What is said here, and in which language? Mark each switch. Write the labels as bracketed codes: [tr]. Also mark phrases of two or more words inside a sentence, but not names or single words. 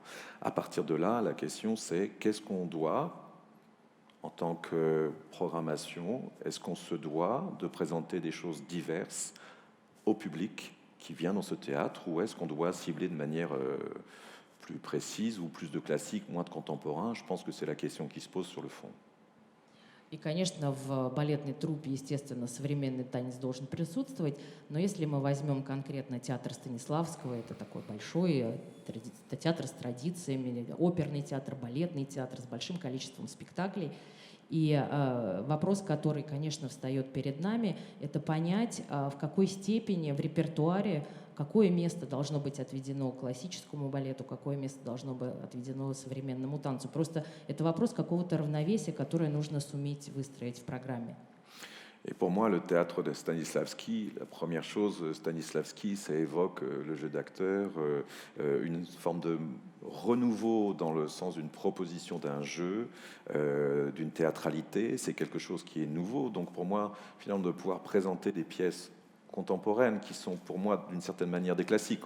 [fr] À partir de là, la question, c'est qu'est-ce qu'on doit en tant que programmation, est-ce qu'on se doit de présenter des choses diverses au public qui vient dans ce théâtre, ou est-ce qu'on doit cibler de manière plus précise ou plus de classique, moins de contemporain? Je pense que c'est la question qui se pose sur le fond. [ru] И, конечно, в балетной труппе, естественно, современный танец должен присутствовать, но если мы возьмем конкретно театр Станиславского, это такой большой театр с традициями, оперный театр, балетный театр с большим количеством спектаклей. И вопрос, который, конечно, встает перед нами, это понять, в какой степени в репертуаре, какое место должно быть отведено классическому балету, какое место должно быть отведено современному танцу. Просто это вопрос какого-то равновесия, которое нужно суметь выстроить в программе. [fr] Et pour moi, le théâtre de Stanislavski, la première chose, Stanislavski, ça évoque le jeu d'acteur, une forme de renouveau dans le sens d'une proposition d'un jeu, d'une théâtralité. C'est quelque chose qui est nouveau. Donc pour moi, finalement, de pouvoir présenter des pièces contemporaines qui sont pour moi d'une certaine manière des classiques.